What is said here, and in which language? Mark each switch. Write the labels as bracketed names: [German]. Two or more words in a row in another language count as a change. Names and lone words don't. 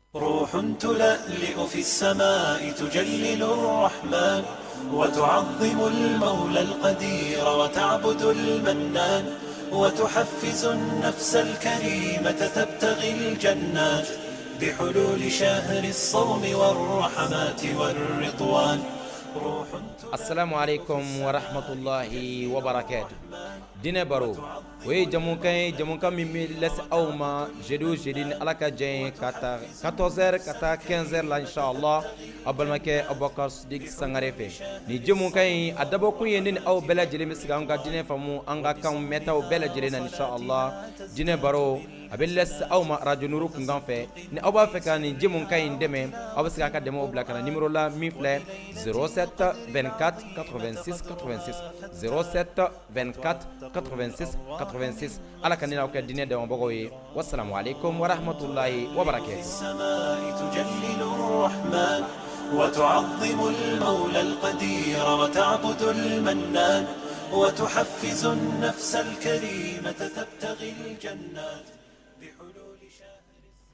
[Arabic] روح تلألئ في السماء تجلل الرحمن وتعظم المولى القدير وتعبد المنان وتحفز النفس الكريمة تبتغي الجنات بحلول شهر الصوم والرحمات والرضوان. السلام عليكم ورحمة الله وبركاته. [Bambara] Dine baro we jamukan mimi les awma jeudi ni alaka jen kata 14h kata 15h la inshallah abalmake Abubakar Siddiq Sangare fe ni jamukan adabo kunye ni aw bela jele misiga anga dine famu anga kan meta o bela jele na inshallah dine baro abeles awma radio nuru kungan fe ni aba fe kan ni jamukan deme abasiga ka demo blakana numéro la mi fle 07 24 86 86 07 24 86 86 ala kanina ko dine de mbogo yi [Arabic] والسلام عليكم ورحمة الله وبركاته. وتعظم المولى القدير وتعبد المنان وتحفز النفس الكريمة تبتغي الجنات بحلول شهر.